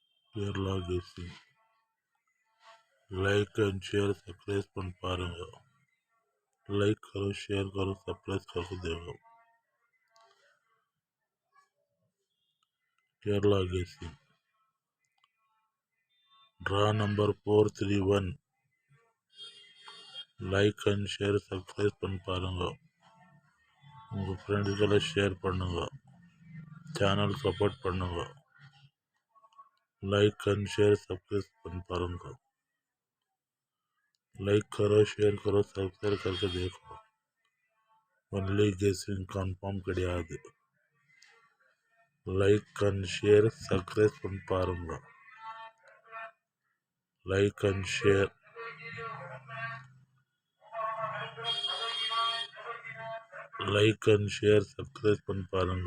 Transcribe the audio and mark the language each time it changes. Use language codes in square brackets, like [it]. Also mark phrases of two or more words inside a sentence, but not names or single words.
[ta] கேரளா கெஸ்ஸிங். [en] like and share subscribe [ta] பண்ணி பாருங்க. [hi] लाइक करो, शेयर करो, सब्सक्राइब करके देखो. [en] Kerala guessing. draw number 431. like and share subscribe [ta] பண்ணி பாருங்க. உங்கள் ஃப்ரெண்ட்ஸ்க்கெல்லாம் ஷேர் பண்ணுங்க. [en] channel support [ta] பண்ணுங்க. [en] like and share subscribe [ta] பண்ணி பாருங்க. लाइक करो, शेयर करो, सब्सक्राइब करके देखो. [en] only guessing, [ta] கன்ஃபார்ம் கிடையாது. [en] like and share subscribe [ta] பண்ணி பாருங்க. [en] like and share. like and share subscribe [ta] பண்ணி பாருங்க.